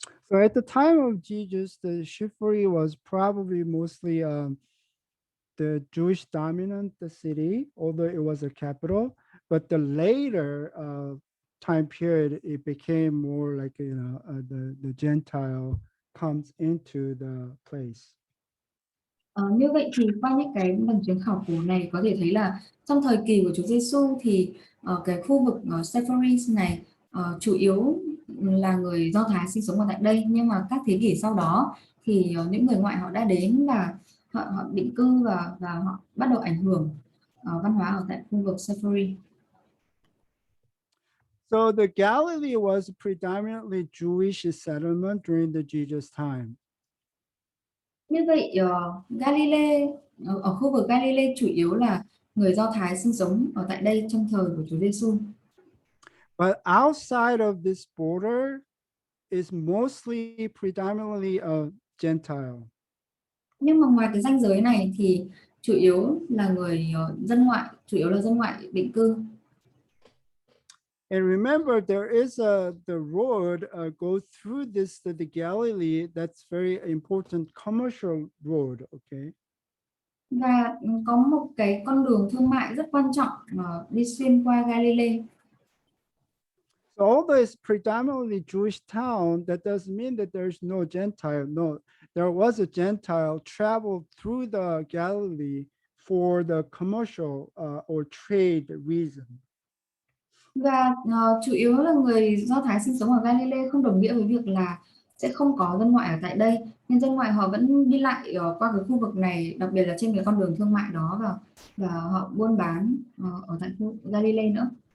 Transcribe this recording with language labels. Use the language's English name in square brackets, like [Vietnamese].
[English] So at the time of Jesus, the Shifuri was probably mostly the Jewish dominant city, although it was a capital. But the later time period, it became more like the Gentile comes into the place. [Vietnamese] Như vậy thì qua những cái bằng chứng khảo cổ này có thể thấy là trong thời kỳ của Chúa Giêsu thì cái khu vực Seminary này chủ yếu là người Do Thái sinh sống ở tại đây, nhưng mà các thế kỷ sau đó thì những người ngoại họ đã đến và họ định cư và họ bắt đầu ảnh hưởng văn hóa ở tại khu vực Seminary. [English] So the Galilee was predominantly Jewish settlement during the Jesus time. [Vietnamese] Như vậy Galilee ở khu vực Galilee chủ yếu là người Do Thái sinh sống ở tại đây trong thời của Chúa Giêsu. [English] But outside of this border is mostly predominantly a Gentile. [Vietnamese] Nhưng mà ngoài cái ranh giới này thì chủ yếu là người dân ngoại, chủ yếu là dân ngoại định cư. [English] And remember, there is the road go through this the Galilee. That's very important commercial road. Okay. [Vietnamese] Và có một cái con đường thương mại rất quan trọng đi xuyên qua Galilee. [English] So although it's predominantly Jewish town, that doesn't mean that there's no Gentile. No, there was a Gentile traveled through the Galilee for the commercial or trade reason. [Vietnamese] Và chủ yếu là người Do Thái sinh sống ở Galilee không đồng nghĩa với việc là sẽ không có dân ngoại ở tại đây, nhưng dân ngoại họ vẫn đi lại qua cái khu vực này, đặc biệt là trên cái con đường thương mại đó, và họ buôn bán ở tại khu Galilee nữa.